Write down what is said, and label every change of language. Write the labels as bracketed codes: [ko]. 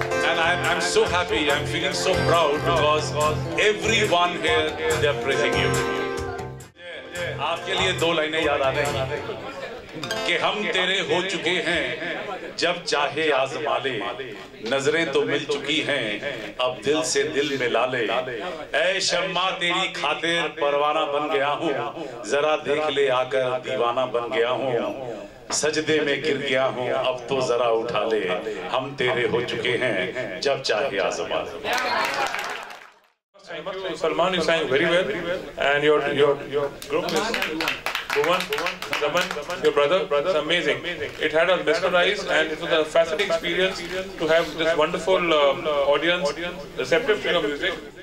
[en] And I'm so happy, I'm feeling so proud because everyone here, they are praising you. [hi] आपके लिए दो लाइनें याद आ रही कि हम तेरे हो चुके हैं जब चाहे आज़मा ले, नजरें तो मिल चुकी हैं अब दिल से दिल मिला ले। ऐ शम्मा तेरी खातिर परवाना बन गया हूँ, जरा देख ले आकर दीवाना बन गया हूँ, सजदे में गिर गया हूँ अब तो जरा उठा ले, हम तेरे हो चुके हैं जब चाहे आज़मा ले। [en] Salman, you sang very well, and your group is Bhuvan, Raman, your brother, it's amazing. It had us mesmerized, and it was a fascinating experience to have this wonderful audience receptive to your music.